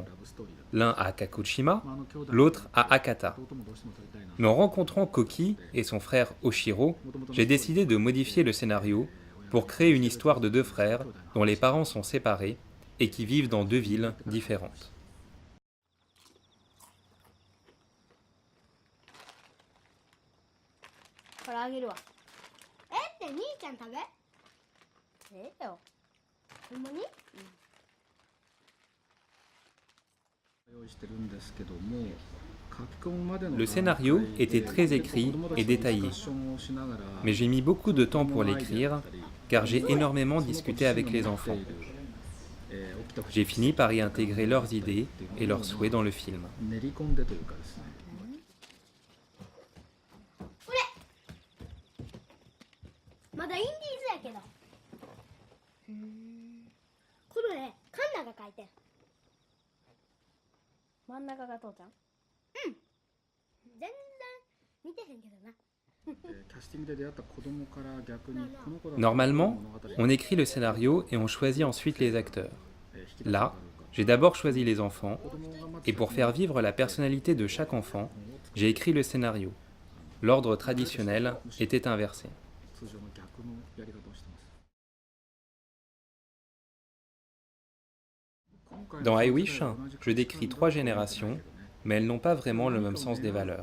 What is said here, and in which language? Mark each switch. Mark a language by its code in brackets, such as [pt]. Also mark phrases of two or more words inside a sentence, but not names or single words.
[fr] L'un à Kagoshima, l'autre à Akata. Mais en rencontrant Koki et son frère Oshiro, j'ai décidé de modifier le scénario pour créer une histoire de deux frères dont les parents sont séparés et qui vivent dans deux villes différentes. [ja] これあげるわ。えって兄ちゃん食べ。ええよ。ほんまに？ [fr] Le scénario était très écrit et détaillé, mais j'ai mis beaucoup de temps pour l'écrire car j'ai énormément discuté avec les enfants. J'ai fini par y intégrer leurs idées et leurs souhaits dans le film. [ja] まだインディーズやけど。この絵カンナが描いてん。真ん中が父ちゃん？うん。全然似てへんけどな。 [fr] Normalement, on écrit le scénario et on choisit ensuite les acteurs. Là, j'ai d'abord choisi les enfants, et pour faire vivre la personnalité de chaque enfant, j'ai écrit le scénario. L'ordre traditionnel était inversé. Dans I Wish, je décris trois générations, mais elles n'ont pas vraiment le même sens des valeurs.